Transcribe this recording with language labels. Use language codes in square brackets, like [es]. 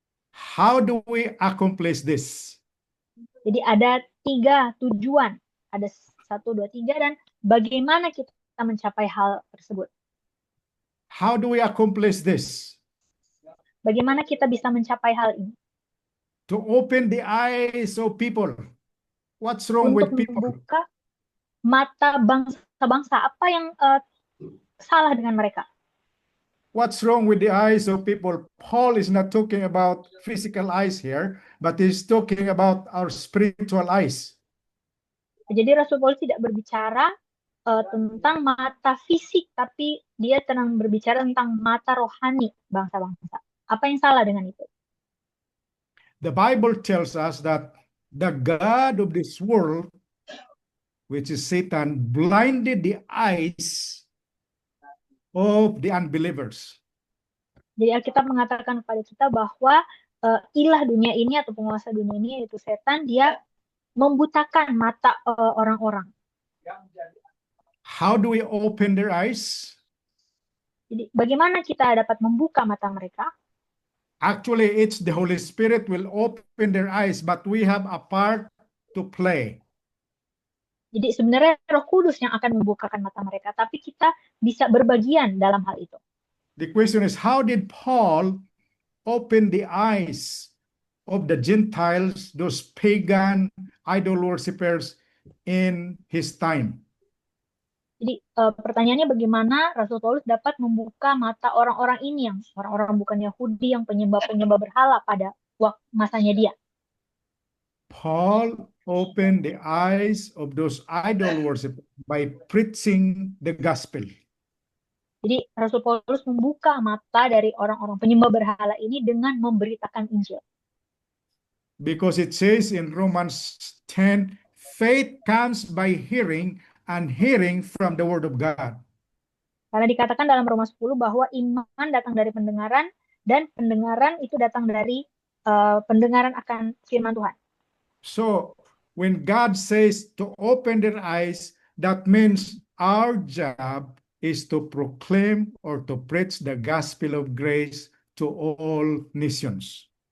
[en] How do we accomplish this? [id] Jadi ada 3 tujuan, ada 1, 2, 3, dan bagaimana kita mencapai hal tersebut? [en] How do we accomplish this? [id] Bagaimana kita bisa mencapai hal ini? [en] To open the eyes of people. What's wrong [id] Untuk [en] with people? [id] membuka mata bangsa-bangsa, apa yang salah dengan mereka? [en] What's wrong with the eyes of people? Paul is not talking about physical eyes here, but he's talking about our spiritual eyes. [id] Jadi Rasul Paulus tidak berbicara tentang mata fisik, tapi dia sedang berbicara tentang mata rohani bangsa-bangsa. Apa yang salah dengan itu? [en] The Bible tells us that the God of this world, which is Satan, blinded the eyes of the unbelievers. [id] Jadi Alkitab mengatakan kepada kita bahwa ilah dunia ini atau penguasa dunia ini, yaitu setan, dia membutakan mata orang-orang. [en] How do we open their eyes? [id] Jadi bagaimana kita dapat membuka mata mereka? [en] Actually, it's the Holy Spirit will open their eyes, but we have a part to play. [id] Jadi sebenarnya Roh Kudus yang akan membukakan mata mereka, tapi kita bisa berbagian dalam hal itu. [en] The question is, how did Paul open the eyes of the Gentiles, those pagan idol worshippers in his time? [id] Jadi pertanyaannya, bagaimana Rasul Paulus dapat membuka mata orang-orang ini, yang orang-orang bukan Yahudi, yang penyembah-penyembah berhala pada masanya dia? [en] Paul opened the eyes of those idol worshippers by preaching the gospel. [id] Jadi Rasul Paulus membuka mata dari orang-orang penyembah berhala ini dengan memberitakan Injil. [en] Because it says in Romans 10, faith comes by hearing and hearing from the word of God. [id] Karena dikatakan dalam Roma 10 bahwa iman datang dari pendengaran, dan pendengaran itu datang dari pendengaran akan firman Tuhan. [en] So when God says to open their eyes, that means our job is to proclaim or to preach the gospel of grace to all nations.